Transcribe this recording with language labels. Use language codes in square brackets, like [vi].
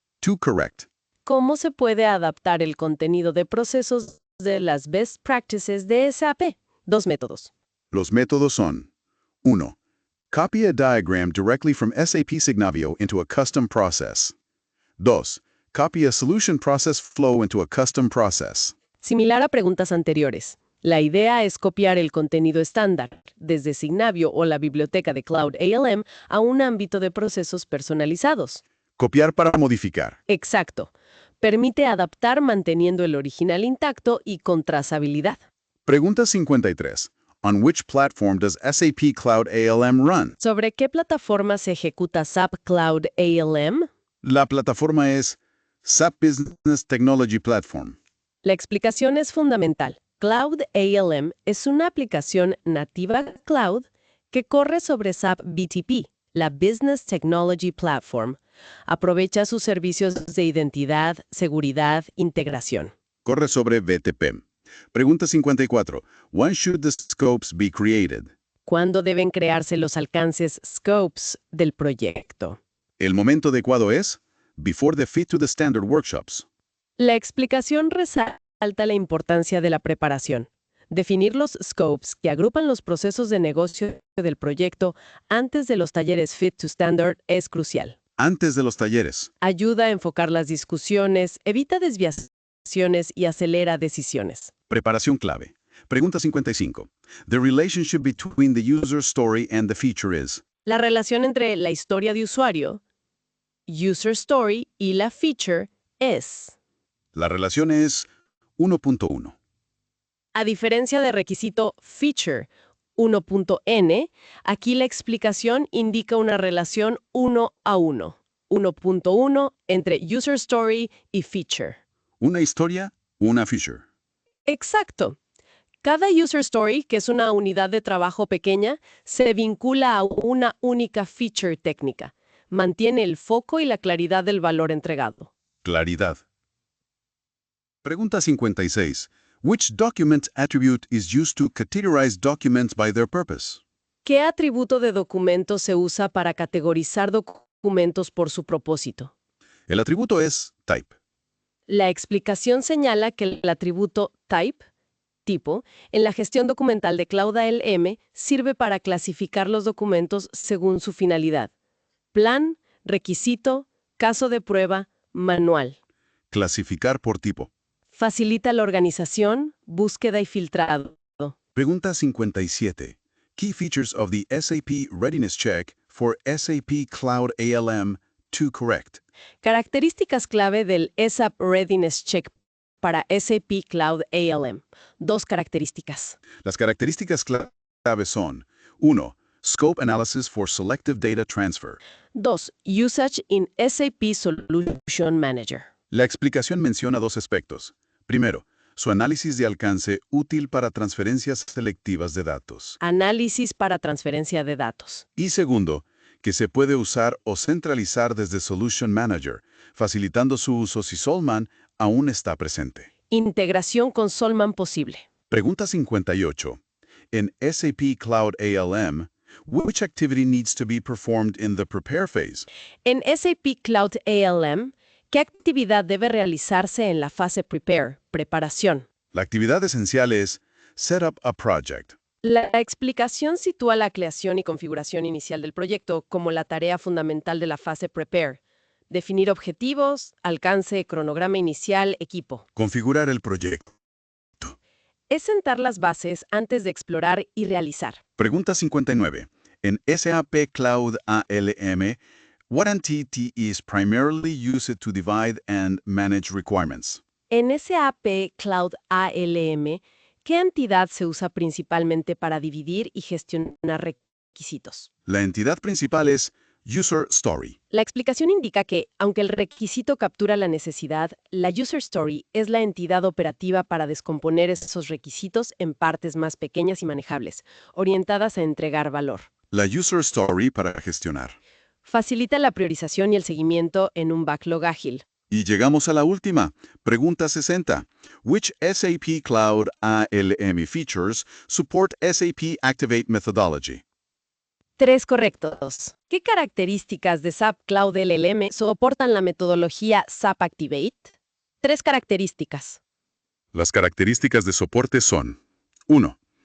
[en] 2 correct. [es] ¿Cómo se puede adaptar el contenido de procesos de las Best Practices de SAP? 2 métodos. Los métodos son 1. [en] Copy a diagram directly from SAP Signavio into a custom process. 2. Copy a solution process flow into a custom process. [es] Similar a preguntas anteriores, la idea es copiar el contenido estándar, desde Signavio o la biblioteca de Cloud ALM, a un ámbito de procesos personalizados. Copiar para modificar. Exacto. Permite adaptar manteniendo el original intacto y con trazabilidad. Pregunta 53. [en] On which platform does SAP Cloud ALM run? [es] ¿Sobre qué plataforma se ejecuta SAP Cloud ALM? La plataforma es SAP Business Technology Platform. La explicación es fundamental. Cloud ALM es una aplicación nativa cloud que corre sobre SAP BTP, la Business Technology Platform. Aprovecha sus servicios de identidad, seguridad, integración. Corre sobre BTP. Pregunta 54. [en] When should the scopes be created? [es] ¿Cuándo deben crearse los alcances scopes del proyecto? El momento adecuado es [en] before the Fit to the Standard workshops. [es] La explicación resalta la importancia de la preparación. Definir los scopes que agrupan los procesos de negocio del proyecto antes de los talleres Fit to Standard es crucial. Antes de los talleres. Ayuda a enfocar las discusiones, evita desviaciones y acelera decisiones. Preparación clave. Pregunta 55. [en] The relationship between the user story and the feature is. [es] La relación entre la historia de usuario, user story, y la feature es. La relación es 1.1. A diferencia del requisito feature 1.n, aquí la explicación indica una relación 1 a 1. 1.1 entre user story y feature. Una historia, una feature. Exacto. Cada user story, que es una unidad de trabajo pequeña, se vincula a una única feature técnica. Mantiene el foco y la claridad del valor entregado. Claridad. Pregunta 56. [en] Which document attribute is used to categorize documents by their purpose? [es] ¿Qué atributo de documento se usa para categorizar documentos por su propósito? El atributo es type. La explicación señala que el atributo type, tipo, en la gestión documental de Cloud ALM sirve para clasificar los documentos según su finalidad. Plan, requisito, caso de prueba, manual. Clasificar por tipo. Facilita la organización, búsqueda y filtrado. Pregunta 57. [en] Key features of the SAP Readiness Check for SAP Cloud ALM to correct. [es] Características clave del SAP Readiness Check para SAP Cloud ALM. 2 características. Las características claves son [en] 1. Scope Analysis for Selective Data Transfer. 2. Usage in SAP Solution Manager. [es] La explicación menciona 2 aspectos. Primero, su análisis de alcance útil para transferencias selectivas de datos. Análisis para transferencia de datos. Y segundo, que se puede usar o centralizar desde Solution Manager, facilitando su uso si Solman aún está presente. Integración con Solman posible. Pregunta 58. [en] En SAP Cloud ALM, which activity needs to be performed in the prepare phase? [es] En SAP Cloud ALM, ¿qué actividad debe realizarse en la fase prepare, preparación? La actividad esencial es [en] Set up a project. [es] La explicación sitúa la creación y configuración inicial del proyecto como la tarea fundamental de la fase prepare. Definir objetivos, alcance, cronograma inicial, equipo. Configurar el proyecto. Es sentar las bases antes de explorar y realizar. Pregunta 59. [en] En SAP Cloud ALM, what entity is primarily used to divide and manage requirements? [es] En SAP Cloud ALM, ¿qué entidad se usa principalmente para dividir y gestionar requisitos? La entidad principal es User Story. La explicación indica que, aunque el requisito captura la necesidad, la User Story es la entidad operativa para descomponer esos requisitos en partes más pequeñas y manejables, orientadas a entregar valor. La User Story para gestionar. Facilita la priorización y el seguimiento en un backlog ágil. Y llegamos a la última. Pregunta 60. [en] Which SAP Cloud ALM features support SAP Activate methodology? [es] 3 correctos. ¿Qué características de SAP Cloud ALM soportan la metodología SAP Activate? 3 características. Las características de soporte son 1.